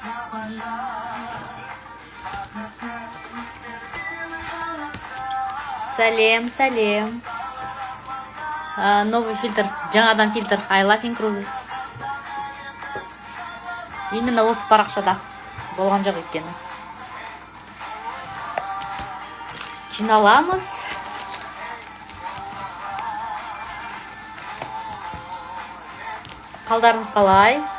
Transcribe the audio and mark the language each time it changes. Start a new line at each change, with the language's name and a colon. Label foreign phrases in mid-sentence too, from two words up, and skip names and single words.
Kazakh: Сәлем.
Russian: Новый фильтр,
Kazakh: жаңадан фильтр.
English: I love Incruzes.
Kazakh: Именно осы парақшада болған жоқ еткені. Жиналамыз. Қалдарыңыз қалай?